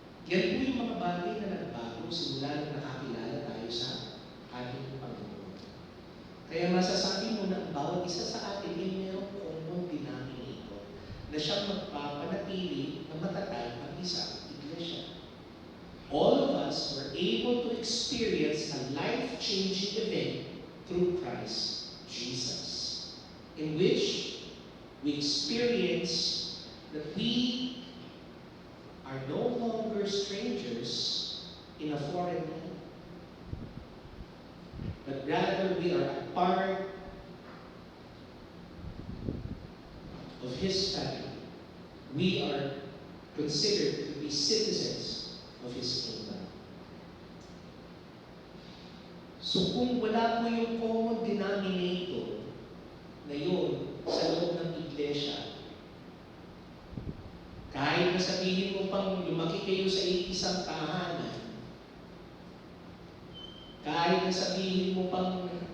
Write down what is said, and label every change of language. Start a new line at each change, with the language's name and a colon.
Filipino: Yan po yung mga bagay na nagbago simula nang nakakilala tayo sa ating Panginoon. Kaya masasabi mo na ang bawat isa sa atin ay mayroong common denominator na siyang magpapanatili na matatag ang isang iglesia.
English: All of us were able to experience a life-changing event through Christ Jesus, in which we experience that we are no longer strangers in a foreign land, but rather we are a part of His family. We are considered to be citizens of His kingdom.
Filipino: So kung wala po yung common denominator na yun sa loob ng iglesia, kahit na sabihin mo pang lumaki kayo sa isang tahanan, kahit na sabihin mo pang